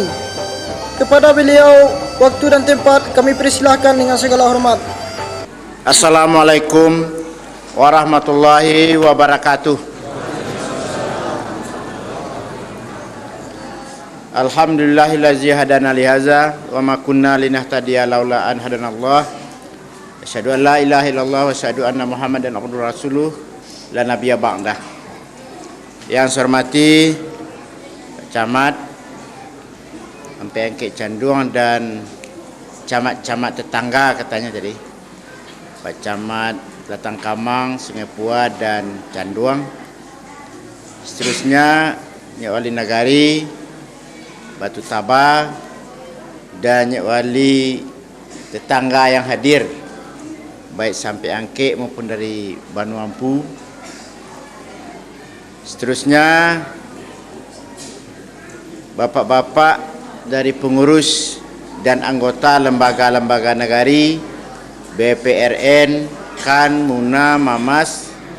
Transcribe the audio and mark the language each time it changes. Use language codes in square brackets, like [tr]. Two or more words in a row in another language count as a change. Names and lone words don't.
[id] Kepada beliau, waktu dan tempat kami persilahkan dengan segala hormat. [ar] السلام عليكم ورحمة الله وبركاته. الحمد لله الذي هدانا لهذا وما كنا لنهتدي لولا أن هدانا الله. أشهد أن لا إله إلا الله وأشهد أن محمدا عبده ورسوله لا نبي بعده. [id] Yang saya hormati Camat Ampe Angke Candung dan camat-camat tetangga katanya tadi, Pak Camat Letang Kamang, Sungai Pua dan Canduang. Seterusnya Nyek Wali Nagari Batu Tabah dan Nyek Wali tetangga yang hadir, baik sampai Angke maupun dari Banu Ampu. Seterusnya, bapak-bapak dari pengurus dan anggota lembaga-lembaga negari, BPRN, KAN, MUNA, MAMAS,